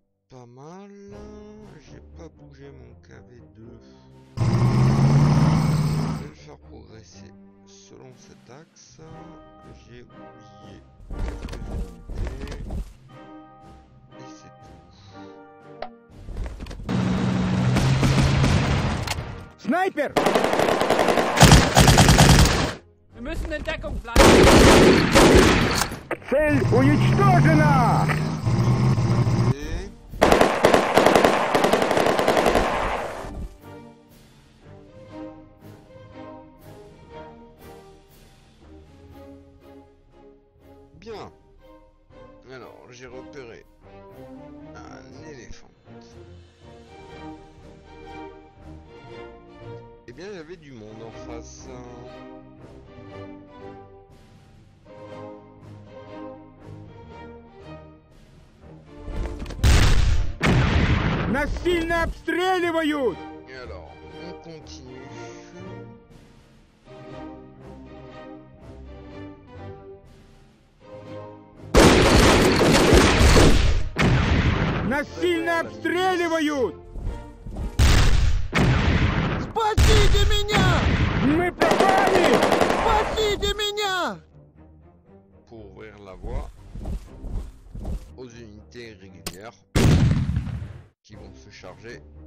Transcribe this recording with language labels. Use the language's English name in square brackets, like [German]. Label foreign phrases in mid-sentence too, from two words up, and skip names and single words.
[French] pas mal. J'ai pas bougé mon KV2. Je vais le faire progresser selon cet axe. J'ai oublié quelques unités. Et c'est tout. Sniper! [German] Wir müssen in Deckung bleiben. [Russian] Цель уничтожена! [French] Bien. Alors, j'ai repéré un éléphant. Eh bien, il y avait du monde en face. [Russian] Нас сильно обстреливают! [French] Et alors, on continue. [Russian] Нас сильно обстреливают! Спасите меня! Мы пропали! Спасите меня! [French] Pour ouvrir la voie aux unités régulières qui vont se charger.